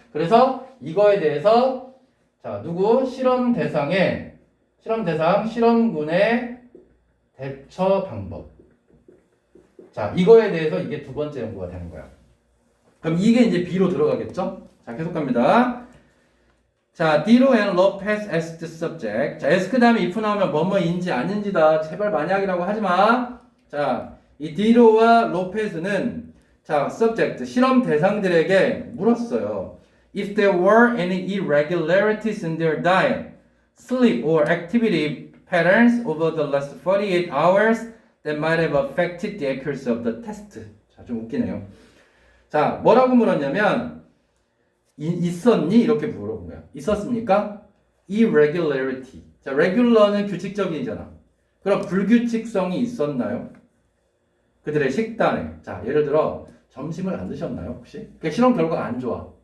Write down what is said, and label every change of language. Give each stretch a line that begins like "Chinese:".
Korean: 그래서 이거에 대해서 자, 누구? 실험 대상, 실험군의 대처 방법. 자, 이거에 대해서 이게 두 번째 연구가 되는 거야. 그럼 이게 이제 B로 들어가겠죠? 자, 계속 갑니다. 자, D로
English: and Lopez asked subject.
Korean: 자, ask 다음에 if 나오면 뭐뭐인지 아닌지다. 제발 만약이라고 하지 마. 자, 이 D로와 로페즈는 자, subject, 실험 대상들에게 물었어요.
English: if there were any irregularities in their diet, sleep, or activity patterns over the last 48 hours that might have affected the accuracy of the test.
Korean: 자, 좀 웃기네요. 자, 뭐라고 물었냐면 있었니? 이렇게 물어본 거야. 있었습니까? irregularity. 자, regular는 규칙적이잖아. 그럼 불규칙성이 있었나요? 그들의 식단에. 자, 예를 들어 점심을 안 드셨나요? 혹시? 그러니까 실험 결과가 안 좋아.